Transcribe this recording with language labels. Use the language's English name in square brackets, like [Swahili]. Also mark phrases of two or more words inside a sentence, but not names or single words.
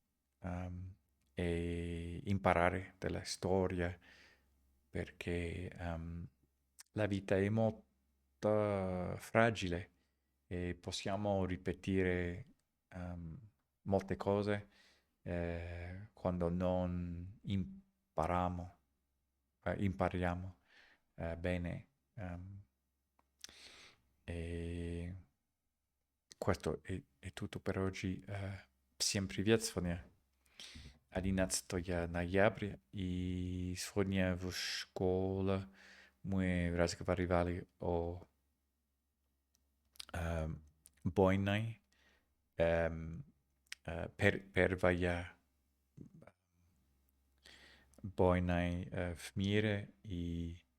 [Italian] e imparare della storia perché la vita è molto fragile e possiamo ripetere molte cose quando non impariamo bene. E questo è tutto per oggi. [Russian] Всем привет, сегодня 11 ноября, и сегодня в школе мы разговаривали о войне, эм, первая война в мире, и,